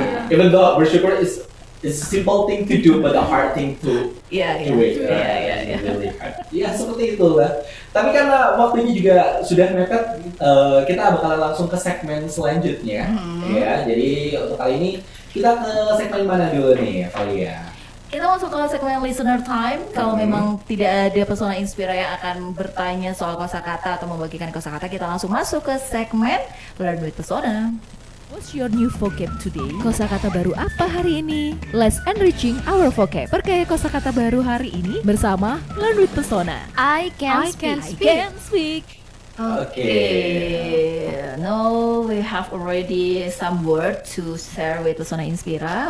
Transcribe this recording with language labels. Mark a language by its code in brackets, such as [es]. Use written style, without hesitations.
[en] Even though bersyukur is a simple thing to do, but a hard thing to do it. Really hard. [id] Ya seperti itulah. Tapi karena waktunya juga sudah mepet, kita bakalan langsung ke segmen selanjutnya. Ya, jadi untuk kali ini kita ke segmen mana dulu nih, Valia? Kita masuk ke segmen listener time. Kalau memang tidak ada pesona Inspira yang akan bertanya soal kosakata atau membagikan kosakata, kita langsung masuk ke segmen Learn with Pesona. [en] What's your new vocab today? [id] Kosakata baru apa hari ini? [en] Let's enriching our vocab. [id] Perkaya kosakata baru hari ini bersama Learn with Pesona. [en] I can speak. Okay. Now we have already some word to share with Pesona Inspira.